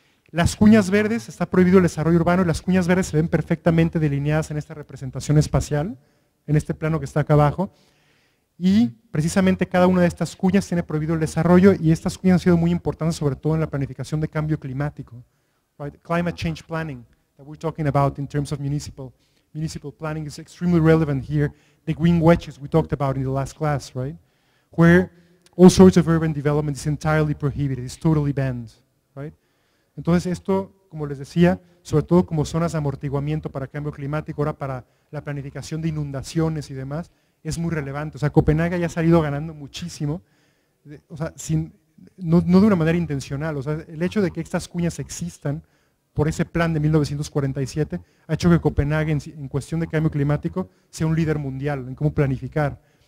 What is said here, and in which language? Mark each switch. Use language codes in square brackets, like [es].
[es] Las cuñas verdes, está prohibido el desarrollo urbano y las cuñas verdes se ven perfectamente delineadas en esta representación espacial, en este plano que está acá abajo. Y precisamente cada una de estas cuñas tiene prohibido el desarrollo y estas cuñas han sido muy importantes sobre todo en la planificación de cambio climático. [en] Right? Climate change planning that we're talking about in terms of municipal planning is extremely relevant here. The green wedges we talked about in the last class, right? Where all sorts of urban development is entirely prohibited, it's totally banned, right? [es] Entonces esto, como les decía, sobre todo como zonas de amortiguamiento para cambio climático, ahora para la planificación de inundaciones y demás, es muy relevante. O sea, Copenhague ya ha salido ganando muchísimo, o sea, no de una manera intencional. O sea, el hecho de que estas cuñas existan por ese plan de 1947 ha hecho que Copenhague en cuestión de cambio climático sea un líder mundial en cómo planificar.